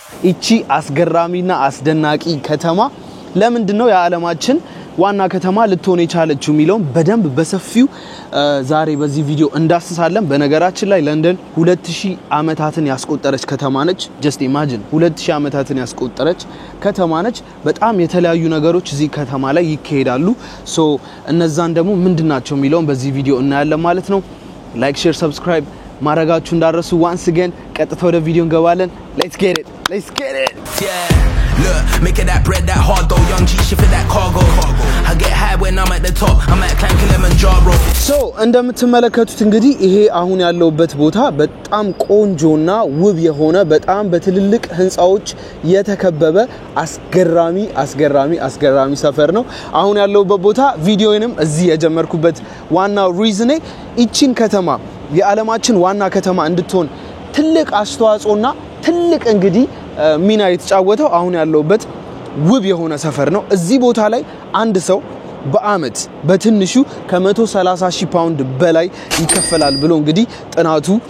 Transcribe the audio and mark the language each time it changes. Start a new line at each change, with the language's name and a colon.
Amharic: እቺ አስገራሚና አስደናቂ ከተማ ለምንድነው የዓለማችን ዋና ከተማ ልትሆን የቻለችው ሚሊዮን በደንብ በሰፊው ዛሬ በዚህ ቪዲዮ እንዳስሳለን። በነገራችን ላይ ለንደን 2000 ዓመታትን ያስቆጠረች ከተማ ነች።
English: just imagine
Amharic: 2000 ዓመታትን ያስቆጠረች ከተማ ነች። በጣም የተለያዩ ነገሮች እዚህ ከተማ ላይ ይካሄዳሉ። ሶ እነዛን ደግሞ ምንድናቸው ሚሊዮን በዚህ ቪዲዮ እናያለን ማለት ነው። ላይክ ሼር ሰብስክራይብ ማድረጋችሁ እንዳረሱ
English: once again
Amharic: ቀጥታ ወደ ቪዲዮ እንገባለን።
English: let's get it yeah. Look, making that bread that hard though, young G shit for that cargo. I get high when I'm at the top, I'm at climb Kilimanjaro.
Amharic: So እንደምትመለከቱት እንግዲህ ይሄ አሁን ያለውበት ቦታ በጣም ቆንጆና ውብ የሆነ በጣም በትልልቅ ህንጻዎች የተከበበ አስገራሚ ሰፈር ነው። አሁን ያለውበት ቦታ ቪዲዮንም እዚህ የጀመርኩበት ዋናው ሪዝኔ እቺን ከተማ የዓለማችን ዋና ከተማ እንድትሆን ትልቅ አስተዋጽኦና ትልቅ እንግዲህ ሚና የተጫወተው አሁን ያለውበት ውብ የሆነ ሰፈር ነው። እዚህ ቦታ ላይ አንድ ሰው በአመት በትንሹ ከ130,000 ፓውንድ በላይ ይከፈላል ብሎ እንግዲህ ጥናቱ